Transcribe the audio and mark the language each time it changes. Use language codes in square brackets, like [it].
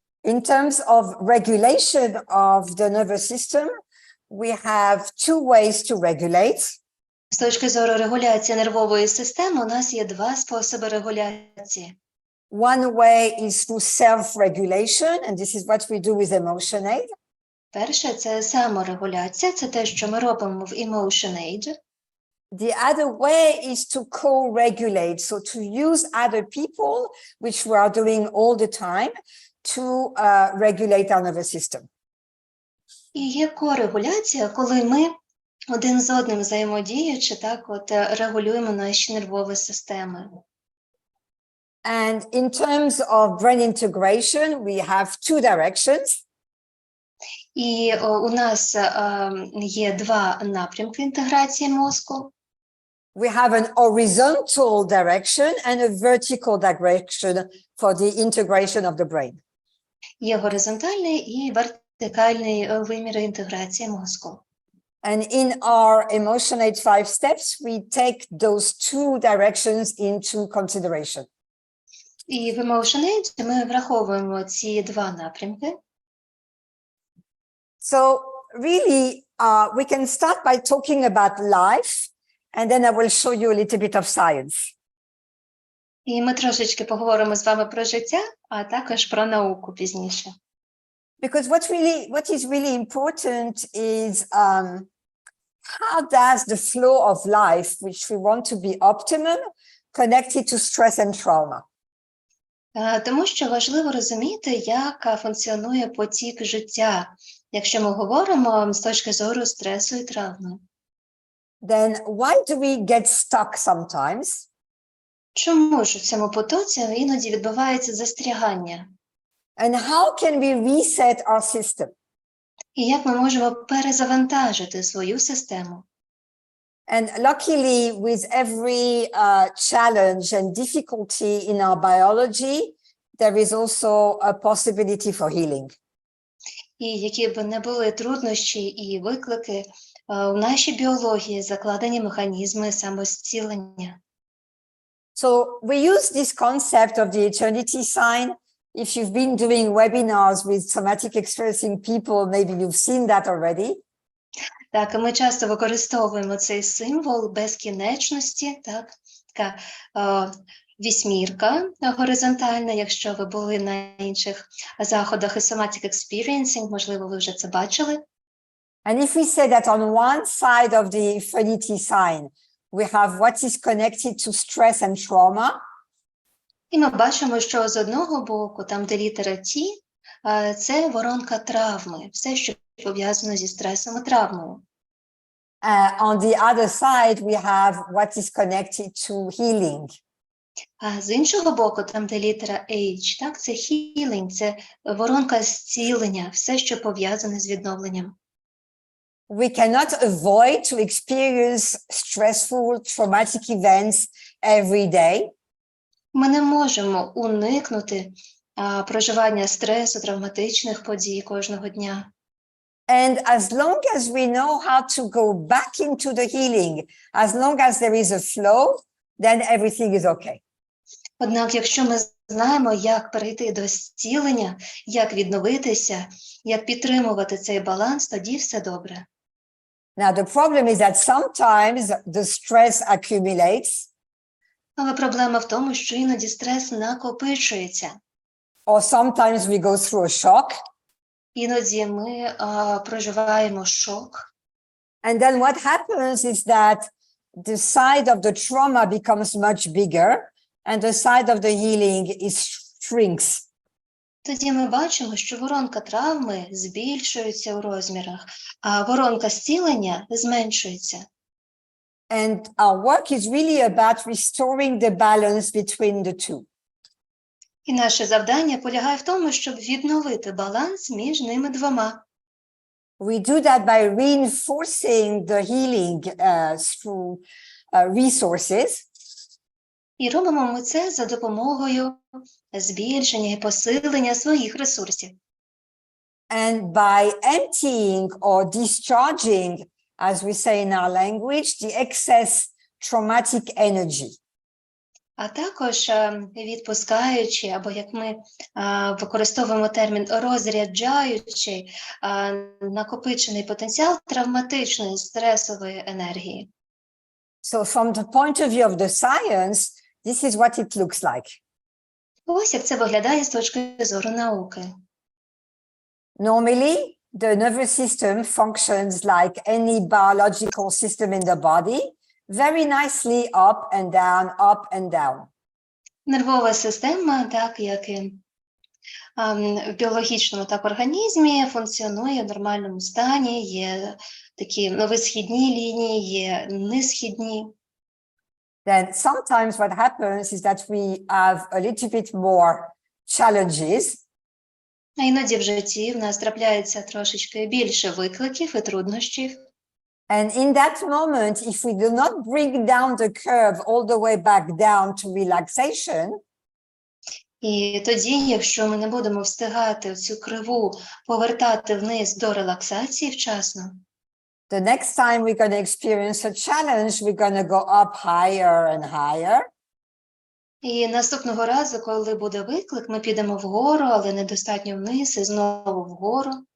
[en] In terms of regulation of the nervous system, we have two ways to regulate. [uk] З точки зору регуляції нервової системи у нас є два способи регуляції. [en] One way is through self-regulation, and this is what we do with EmotionAid. [uk] Перше – це саморегуляція, це те, що ми робимо в EmotionAid. [en] The other way is to co-regulate, so to use other people, which we are doing all the time, to regulate our nervous system. [uk] І є корегуляція, коли ми один з одним взаємодіючи, так от регулюємо наші нервові системи. [en] And in terms of brain integration, we have two directions. [uk] І у нас є два напрямки інтеграції мозку. [en] We have an horizontal direction and a vertical direction for the integration of the brain. [uk] Є горизонтальний і вертикальний виміри інтеграції мозку. [en] And in our EmotionAid 5 steps, we take those two directions into consideration. [uk] І в EmotionAid ми враховуємо ці два напрямки. [en] So really, we can start by talking about life, and then I will show you a little bit of science. [uk] І ми трошечки поговоримо з вами про життя, а також про науку пізніше. [en] Because what is really important is how does the flow of life, which we want to be optimum, connected to stress and trauma? [uk] Тому що важливо розуміти, як функціонує потік життя, якщо ми говоримо з точки зору стресу і травми. [en] Then why do we get stuck sometimes? [uk] Чому ж у цьому потоці іноді відбувається застрягання? [en] And how can we reset our system? [uk] І як ми можемо перезавантажити свою систему? [en] And luckily, with every challenge and difficulty in our biology, there is also a possibility for healing. [uk] І які б не були труднощі і виклики, у нашій біології закладені механізми самозцілення. [en] So we use this concept of the eternity sign. If you've been doing webinars with somatic experiencing people, maybe you've seen that already. [uk] Так, ми часто використовуємо цей символ безкінечності, так, така вісьмірка горизонтальна, якщо ви були на інших заходах із somatic experiencing, можливо, ви вже це бачили. [en] And if we say that on one side of the infinity sign, we have what is connected to stress and trauma. [uk] І ми бачимо, що з одного боку, там де літера T, це воронка травми, все, що пов'язано зі стресом і травмою. [en] On the other side, we have what is connected to healing. [uk] А з іншого боку, там де літера H, так, це [en] healing, [uk] це воронка зцілення, все, що пов'язане з відновленням. [en] We cannot avoid to experience stressful, traumatic events every day. [uk] Ми не можемо уникнути проживання стресу, травматичних подій кожного дня. [en] And as long as we know how to go back into the healing, as long as there is a flow, then everything is okay. [uk] Однак, якщо ми знаємо, як перейти до зцілення, як відновитися, як підтримувати цей баланс, тоді все добре. [en] Now, the problem is that sometimes the stress accumulates. [uk] Але проблема в тому, що іноді стрес накопичується. [en] Or sometimes we go through a shock. [uk] Іноді ми проживаємо шок. [en] And then what happens is that the side of the trauma becomes much bigger and the side of the healing shrinks. [uk] Тоді ми бачимо, що воронка травми збільшується у розмірах, а воронка зцілення зменшується. [en] And our work is really about restoring the balance between the two. [uk] І наше завдання полягає в тому, щоб відновити баланс між ними двома. [en] We do that by reinforcing the healing through resources. [uk] І робимо ми це за допомогою збільшення і посилення своїх ресурсів. [en] and by emptying or discharging, as we say in our language, the excess traumatic energy. [uk] А також відпускаючи, або як ми використовуємо термін розряджаючи накопичений потенціал травматичної стресової енергії. [en] So from the point of view of the science, this is what it looks like. [uk] Ось як це виглядає з точки зору науки. [en] Normally, the nervous system functions like any biological system in the body, very nicely up and down. [uk] Нервова система, так як і в біологічному так організмі, функціонує в нормальному стані, є такі висхідні лінії, є низхідні. [en] Then sometimes what happens is that we have a little bit more challenges. [uk] А іноді в житті в нас трапляється трошечки більше викликів і труднощів. [en] And in that moment, if we do not bring down the curve all the way back down to relaxation, [uk] І тоді, якщо ми не будемо встигати цю криву повертати вниз до релаксації вчасно, [en] the next time we're going to experience a challenge, we're going to go up higher and higher. [uk] і наступного разу, коли буде виклик, ми підемо вгору, але недостатньо вниз, і знову вгору.